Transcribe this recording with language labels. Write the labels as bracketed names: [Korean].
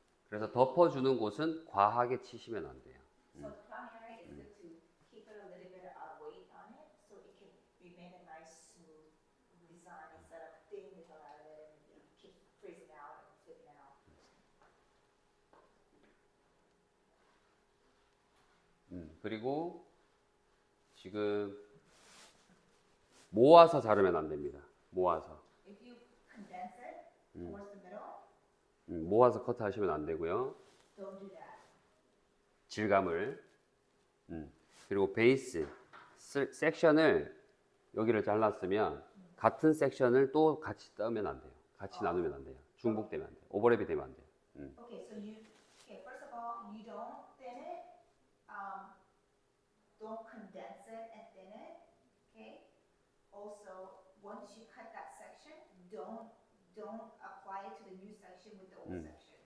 [Korean] 그래서 덮어주는 곳은 과하게 치시면 안 돼요. [English] so the crown area is good to keep it a little bit of weight on it, so it can remain a nice smooth design instead of thinning the hell out of it and keep freezing out and flipping out. [Korean] 그리고 지금 모아서 자르면 안 됩니다. 모아서. [English] If you condense it towards the middle, [Korean] 모아서 커트하시면 안 되고요. [English] don't do that. [Korean] 질감을. 그리고 베이스 섹션을 여기를 잘랐으면 같은 섹션을 또 같이 떠면 안 돼요. 같이 나누면 안 돼요. 중복되면 안 돼요. 오버랩이 되면 안 돼요. [English] Okay, so first of all, you don't thin it, don't condense it and thin it, okay? Also, once you cut that section, don't apply it to the new section with the old section.